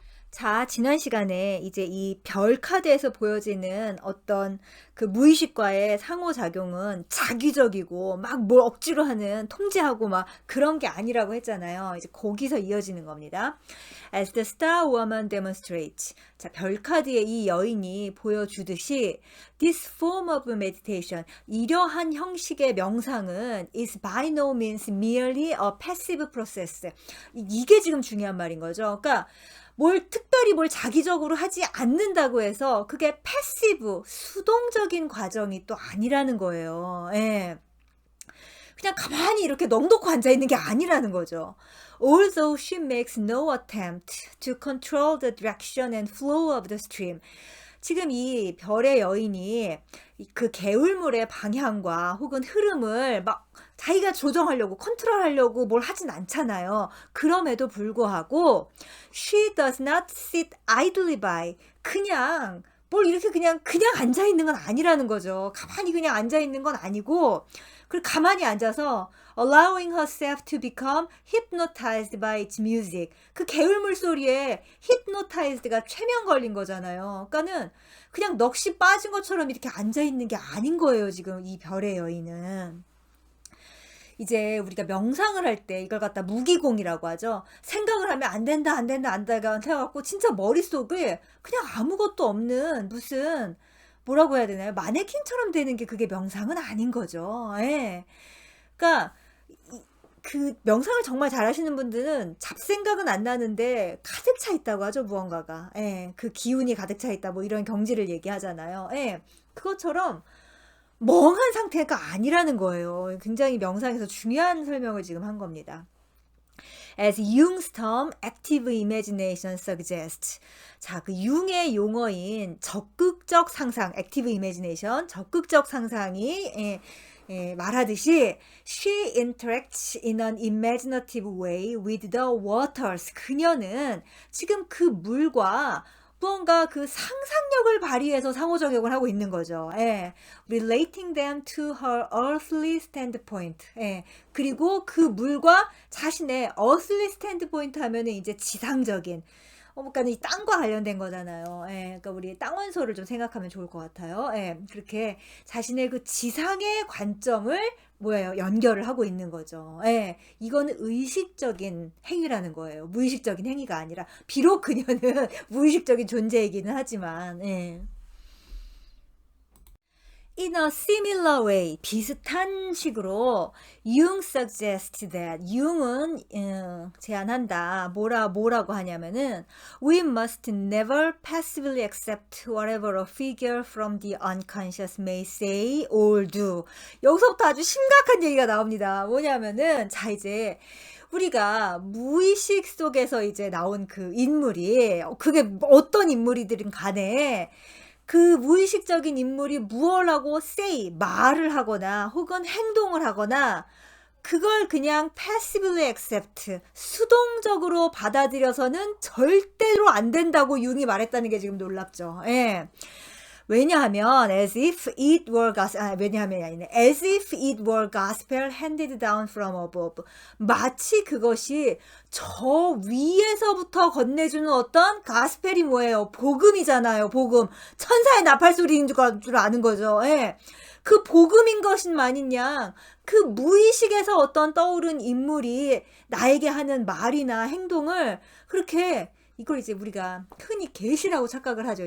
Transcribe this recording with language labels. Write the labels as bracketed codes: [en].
[ko] 자, 지난 시간에 이제 이 별 카드에서 보여지는 어떤 그 무의식과의 상호작용은 자기적이고 막 뭘 억지로 하는 통제하고 막 그런 게 아니라고 했잖아요. 이제 거기서 이어지는 겁니다. [en] As the star woman demonstrates. [ko] 자, 별 카드의 이 여인이 보여주듯이 [en] this form of meditation, [ko] 이러한 형식의 명상은 [en] is by no means merely a passive process. [ko] 이게 지금 중요한 말인 거죠. 그러니까 특별히 뭘 자기적으로 하지 않는다고 해서 그게 패시브, 수동적인 과정이 또 아니라는 거예요. 예. 그냥 가만히 이렇게 넋놓고 앉아있는 게 아니라는 거죠. [en] Although she makes no attempt to control the direction and flow of the stream. [ko] 지금 이 별의 여인이 그 개울물의 방향과 혹은 흐름을 막 자기가 조정하려고 컨트롤하려고 뭘 하진 않잖아요. 그럼에도 불구하고 [en] she does not sit idly by. [ko] 그냥 뭘 이렇게 그냥 앉아 있는 건 아니라는 거죠. 가만히 그냥 앉아 있는 건 아니고 그리고 가만히 앉아서 [en] allowing herself to become hypnotized by its music. [ko] 그 개울물 소리에 hypnotized가 최면 걸린 거잖아요. 그러니까는 그냥 넋이 빠진 것처럼 이렇게 앉아 있는 게 아닌 거예요. 지금 이 별의 여인은. 이제 우리가 명상을 할 때 이걸 갖다 무기공이라고 하죠. 생각을 하면 안 된다, 안 된다, 안 된다 해갖고 진짜 머릿속에 그냥 아무것도 없는 무슨 뭐라고 해야 되나요? 마네킹처럼 되는 게 그게 명상은 아닌 거죠. 예. 그러니까 그 명상을 정말 잘하시는 분들은 잡생각은 안 나는데 가득 차 있다고 하죠, 무언가가. 예. 그 기운이 가득 차 있다, 뭐 이런 경지를 얘기하잖아요. 예. 그것처럼 멍한 상태가 아니라는 거예요. 굉장히 명상에서 중요한 설명을 지금 한 겁니다. [en] As Jung's term, active imagination suggests. [ko] 자, 그 융의 용어인 적극적 상상, [en] active imagination, [ko] 적극적 상상이 말하듯이 [en] she interacts in an imaginative way with the waters. [ko] 그녀는 지금 그 물과 무언가 그 상상력을 발휘해서 상호작용을 하고 있는 거죠. 예. [en] Relating them to her earthly standpoint. [ko] 예. 그리고 그 물과 자신의 earthly standpoint 하면은 이제 지상적인, 그러니까 이 땅과 관련된 거잖아요. 예, 그러니까 우리 땅 원소를 좀 생각하면 좋을 것 같아요. 예, 그렇게 자신의 그 지상의 관점을 연결을 하고 있는 거죠. 예, 이거는 의식적인 행위라는 거예요. 무의식적인 행위가 아니라, 비록 그녀는 무의식적인 존재이기는 하지만, 예. [en] In a similar way, [ko] 비슷한 식으로 [en] Jung suggests that, [ko] 융은 제안한다. 뭐라고 하냐면은 [en] we must never passively accept whatever a figure from the unconscious may say or do. [ko] 여기서부터 아주 심각한 얘기가 나옵니다. 뭐냐면은 자, 이제 우리가 무의식 속에서 이제 나온 그 인물이, 그게 어떤 인물이든 간에 그 무의식적인 인물이 무엇 하고 say, 말을 하거나 혹은 행동을 하거나 그걸 그냥 passively accept, 수동적으로 받아들여서는 절대로 안 된다고 융이 말했다는 게 지금 놀랍죠. 예. [en] 왜냐하면 as if it were as if it were gospel handed down from above. [ko] 마치 그것이 저 위에서부터 건네주는 어떤 가스펠이 뭐예요? 복음이잖아요. 복음. 천사의 나팔 소리인 줄 아는 거죠. 예. 그 복음인 것인 마냥 그 무의식에서 어떤 떠오른 인물이 나에게 하는 말이나 행동을 그렇게, 이걸 이제 우리가 흔히 계시라고 착각을 하죠.